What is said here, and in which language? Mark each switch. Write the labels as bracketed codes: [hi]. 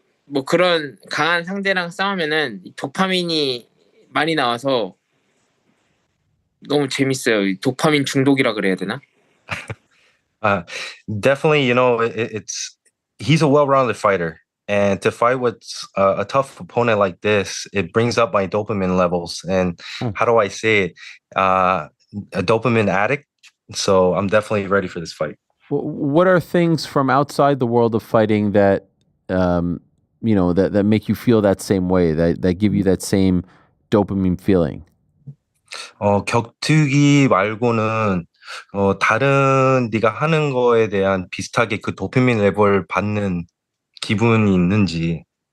[ko] 뭐 그런 강한 상대랑 싸우면은 도파민이 많이 나와서 너무 재밌어요. 도파민 중독이라 그래야 되나? [en] Definitely, he's a well-rounded fighter, and to fight with a tough opponent like this, it brings up my dopamine levels. And how do I say it? A dopamine addict. So I'm definitely ready for this fight. What are things from outside the world of fighting that that make you feel that same way, that give you that same dopamine feeling? [ko] 격투기 말고는 다른 네가 하는 거에 대한 비슷하게 그 도파민 레벨 받는 기분이 있는지.